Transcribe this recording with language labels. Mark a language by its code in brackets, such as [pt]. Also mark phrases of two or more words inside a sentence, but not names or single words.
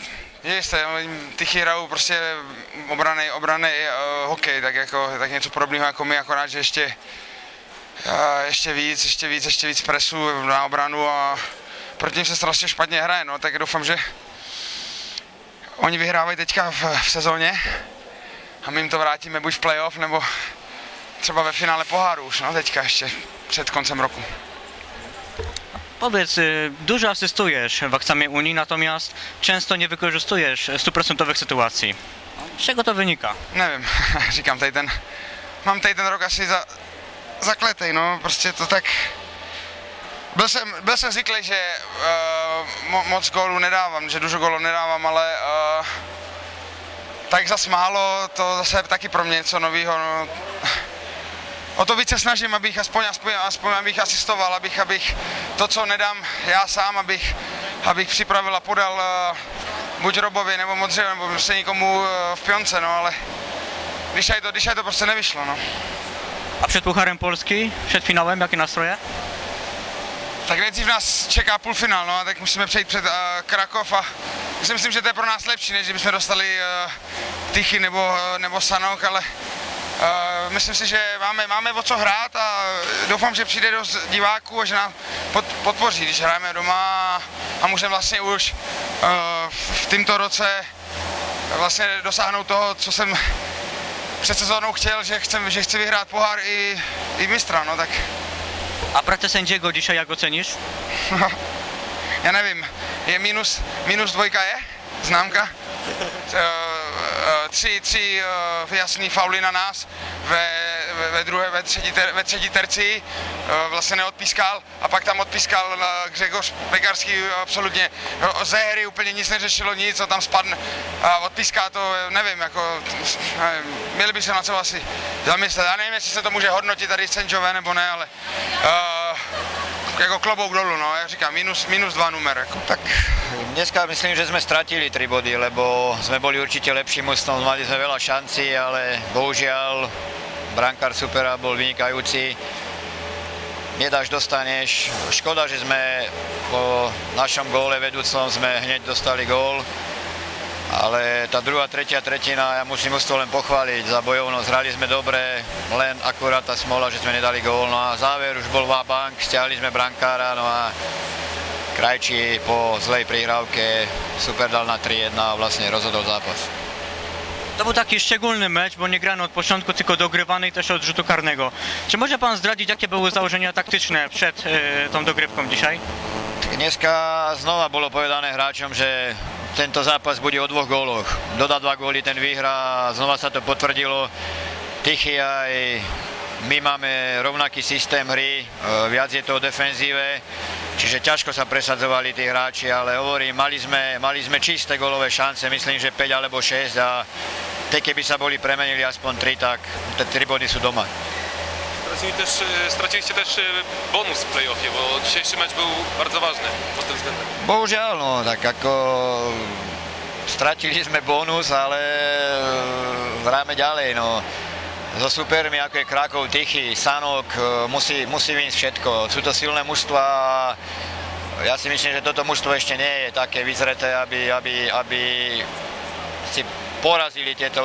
[cs] Jistě, Tychy hrajou prostě obrany hokej, tak něco podobného jako my, akorát, že ještě víc presu na obranu a proti nim se strašně špatně hraje, tak doufám, že oni vyhrávají teďka v sezóně a my jim to vrátíme buď v playoff, nebo třeba ve finále poháru už, teďka ještě před koncem roku. [pl] Powiedz, dużo asystujesz w Aksamie Unii, natomiast często nie wykorzystujesz 100% sytuacji. Z czego to wynika? [cs] Nevím, říkám, mám tady ten rok asi zakletej, prostě to tak. Byl jsem zvyklý, že moc gólů nedávám, že dużo gólů nedávám, ale tak zas málo, to zase taky pro mě něco nového. O to více snažím, abych aspoň abych asistoval, abych to, co nedám já sám, abych připravil a podal buď Robovi nebo Modřeju, nebo prostě někomu v pionce, ale když to prostě nevyšlo. [pl] A przed Pucharem Polski, przed finałem, jakie nastroje? [cs] Tak nejdřív nás čeká půlfinál, a tak musíme přejít před Krakov a myslím, že to je pro nás lepší, než kdybychom dostali Tychy nebo Sanok, ale myslím si, že máme o co hrát a doufám, že přijde dost diváků a že nás podpoří, když hrajeme doma a můžeme vlastně už v tomto roce vlastně dosáhnout toho, co jsem před sezónou chtěl, že chci vyhrát pohár i mistra, no tak. [pl] A pracę sędziego dzisiaj jak ocenisz? [cs] Já nevím, je minus dvojka je? Známka? Tři jasný fauly na nás ve třetí terci, vlastně neodpískal a pak tam odpískal Grzegorz Pekarský absolutně ze hry úplně nic neřešilo, nic, co tam spadne a odpíská to, nevím, jako měli by se na co asi zamyslet, já nevím, jestli se to může hodnotit tady sędzové nebo ne, ale jako klobouk dolu, no, ja říkám, [pl] minus 2 numer. [cs] Jako. [sk] Tak dneska myslím, že sme stratili 3 body, lebo sme boli určite lepším mužstvom, mali sme veľa šancí, ale bohužiaľ brankár supera bol vynikajúci. Nedáš, dostaneš. Škoda, že sme po našom góle vedúcom sme hneď dostali gól. Ale tá druhá, tretia tretina, ja musím mužstvo len pochváliť za bojovnosť. Hrali sme dobre, len akurát tá smola, že sme nedali gól. No a záver už bol va-bank, stiahli sme brankára, no a Krajčí po zlej prihrávke super dal na 3-1 a vlastne rozhodol zápas. [pl] To był taki szczególny mecz, bo nie grano od początku, tylko dogrywany i też od rzutu karnego. Czy może pan zdradzić, jakie były założenia taktyczne przed tą dogrywką dzisiaj? [sk] Dneska znova bolo povedané hráčom, že tento zápas bude o 2 góloch. Dodá 2 góly, ten vyhrá, znova sa to potvrdilo. Tichy aj my máme rovnaký systém hry, viac je to o defenzíve, čiže ťažko sa presadzovali tí hráči, ale hovorím, mali sme čisté gólové šance, myslím, že 5 alebo 6 a tie keby sa boli premenili aspoň 3, tak te 3 body sú doma. [pl] Straciliście też bonus w play-offie, bo dzisiejszy mecz był bardzo ważny pod tym względem. [sk] Bohužiaľ, no, tak ako stratili sme bonus, ale hráme ďalej, no. So supermi, ako je Krakov, Tichy, Sanok, musí vyjsť všetko. Sú to silné mužstva a ja si myslím, že toto mužstvo ešte nie je také vyzreté, aby si porazili tieto.